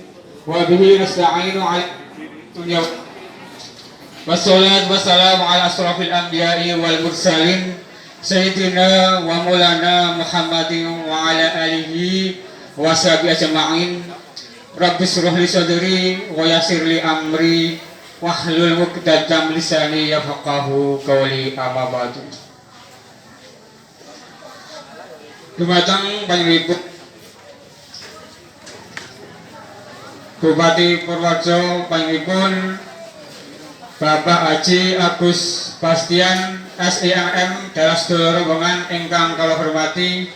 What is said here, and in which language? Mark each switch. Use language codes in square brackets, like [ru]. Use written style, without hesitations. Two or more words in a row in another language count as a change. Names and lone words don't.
[ar] وبه نستعين على الدنيا. والصلاة والسلام على أشرف الأنبياء والمرسلين سيدنا ومولانا محمد وعلى آله وصحبه أجمعين. رب اشرح لي صدري ويسر لي أمري واحلل عقدة لساني يفقهوا قولي، أما بعد. [jv] Dumateng panjenenganipun Bupati Purworejo panjenenganipun Bapak Haji Agus Bastian SIM dalam sedaya rombongan ingkang kula hormati.